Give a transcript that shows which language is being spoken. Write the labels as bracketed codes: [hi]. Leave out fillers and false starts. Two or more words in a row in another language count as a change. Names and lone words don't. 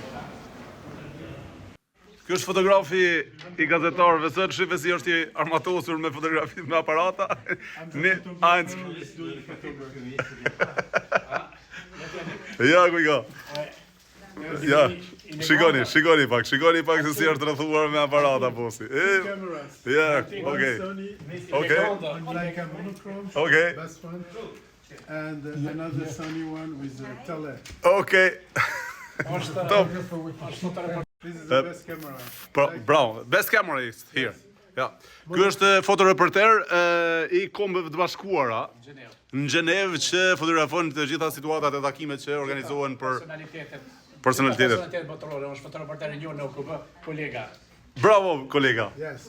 [sq] Ky është fotografi i gazetarëve sot, shife si është i armatosur me fotografi me aparata. Ja, ku i ka. Ja, shikoni pak se si është rrethuar me aparata bosi. Ja, [en] okay. Like a monochrome. Okay. Best one. And another sunny one with a tele. Okay. Top. This is the best camera. Bravo. Best camera is here. [sq] Ja. Ky është fotoreporter i Kombeve të Bashkuara në Gjenevë që fotografon të gjitha situatat e takimet që organizohen për personalitetet. Personalitetet botërore, është fotoreporter i njohur në OKB, kolega. Bravo, kolega. Yes.